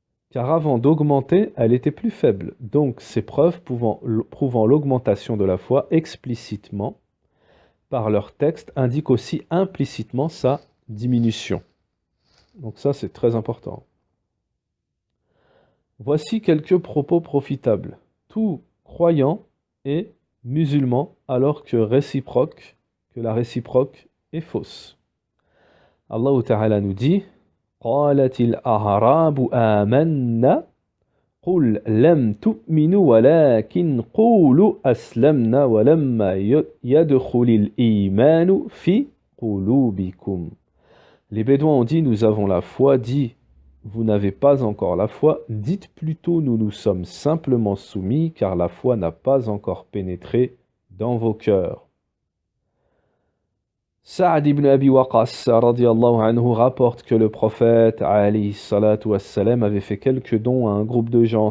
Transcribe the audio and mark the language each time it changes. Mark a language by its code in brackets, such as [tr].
[fr] Car avant d'augmenter, elle était plus faible. Donc ces preuves prouvant l'augmentation de la foi explicitement par leur texte indiquent aussi implicitement sa diminution. Donc ça, c'est très important. Voici quelques propos profitables. Tout croyant est musulman alors que la réciproque est fausse. Allah Ta'ala nous dit: [ar] قالت الأعراب آمنا قل لم تؤمنوا ولكن قولوا أسلمنا ولما يدخل الإيمان في قلوبكم. [fr] Les Bédouins ont dit: nous avons la foi. Dit: vous n'avez pas encore la foi. Dites plutôt: nous nous sommes simplement soumis, car la foi n'a pas encore pénétré dans vos cœurs. Sa'ad ibn Abi Waqqas radiyallahu anhu rapporte que le prophète alayhi salatu wassalam avait fait quelques dons à un groupe de gens.